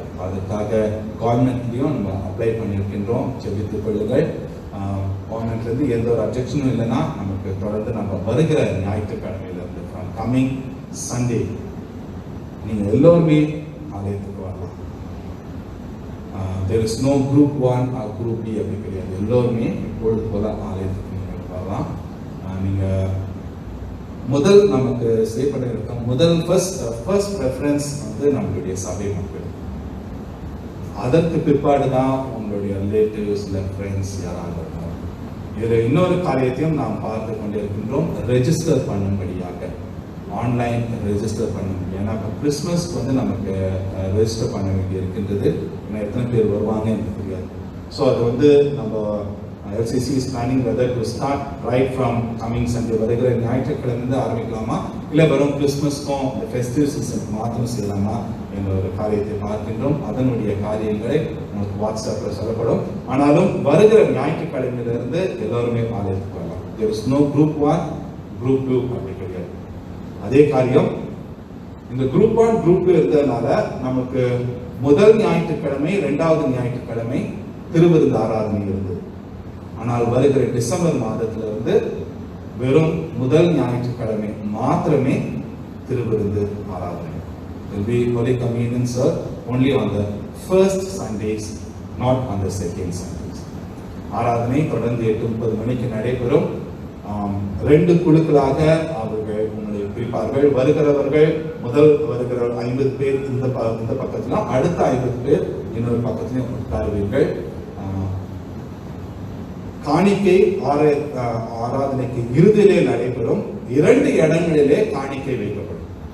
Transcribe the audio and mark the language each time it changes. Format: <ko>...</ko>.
<ta>அதுக்காக கவர்மெண்ட்லையும் நம்ம அப்ளை பண்ணியிருக்கின்றோம். ஜெபித்துக் கொள்ளுங்கள். கவர்மெண்ட்லேருந்து எந்த ஒரு அப்ஜெக்ஷனும் இல்லைன்னா நமக்கு தொடர்ந்து நம்ம வருகிற ஞாயிற்றுக்கிழமையிலிருந்து ஃப்ரம் கம்மிங் சண்டே நீங்கள் எல்லோருமே ஆலயத்துக்கு வரலாம்.</ta> <en>there is no group 1 or group B</en> <ta>அப்படி கிடையாது. எல்லோருமே இப்பொழுது போல ஆலயத்துக்கு நீங்கள் வரலாம். நீங்கள் முதல் நமக்கு செய்யப்பட இருக்கும் முதல் ஃபர்ஸ்ட் ப்ரெஃபரன்ஸ் வந்து நம்மளுடைய சபை மக்கள். அதற்கு பிற்பாடு தான் உங்களுடைய ரிலேட்டிவ்ஸ் இல்லை ஃப்ரெண்ட்ஸ் யாராக இருக்கும். இதில் இன்னொரு காரியத்தையும் நாம் பார்த்து கொண்டிருக்கின்றோம், ரெஜிஸ்டர் பண்ணும்படியாக ஆன்லைன் ரெஜிஸ்டர் பண்ண முடியும். ஏன்னா இப்போ கிறிஸ்மஸ்க்கு வந்து நமக்கு ரெஜிஸ்டர் பண்ண வேண்டி இருக்கின்றது. ஏன்னா எத்தனை பேர் வருவாங்க எனக்கு தெரியாது. ஸோ அது வந்து நம்ம</ta> <en>LCC is planning whether to start right from coming Sunday,</en> <ta>வருகிற ஞாயிற்றுக்கிழமை ஆரம்பிக்கலாமா இல்லை வெறும் கிறிஸ்மஸ்க்கும் இந்த ஃபெஸ்டிவ் சீசனுக்கு மாத்திரம் செய்யலாமா என்ற ஒரு காரியத்தை பார்க்கின்றோம். அதனுடைய காரியங்களை உங்களுக்கு வாட்ஸ்அப்பில் சொல்லப்படும். ஆனாலும் வருகிற ஞாயிற்றுக்கிழமையிலிருந்து எல்லாருமே ஆலயத்துக்கு வரலாம்.</ta> <en>there is no group 1 group 2</en> <ta>அப்படி கிடையாது. அதே காரியம் இந்த குரூப் 1 குரூப் 2 இருந்ததுனால நமக்கு முதல் ஞாயிற்றுக்கிழமை 2வது ஞாயிற்றுக்கிழமை திருவிருந்து ஆராதனை இருந்தது. ஆனால் வருகிற டிசம்பர் மாதத்திலிருந்து வெறும் முதல் ஞாயிற்றுக்கிழமை மாத்திரமே திருவிருந்து ஆராதனை.</ta> <en>will be Holy Communion served only on the first Sundays, not on the second Sundays.</en> <ta>ஆராதனை தொடர்ந்து 8:30 மணிக்கு நடைபெறும். 2 குழுக்களாக அவர்கள் உங்களை பிரிப்பார்கள். வருகிறவர்கள் முதல் வருகிற 50 பேர் இந்த பக்கத்திலும் அடுத்த 50 பேர் இன்னொரு பக்கத்திலும் உட்காருவீர்கள். காணிக்கை ஆராதனைக்கு இறுதியிலே நடைபெறும் 2 இடங்களிலே காணிக்கை வைக்கப்படும்.</ta>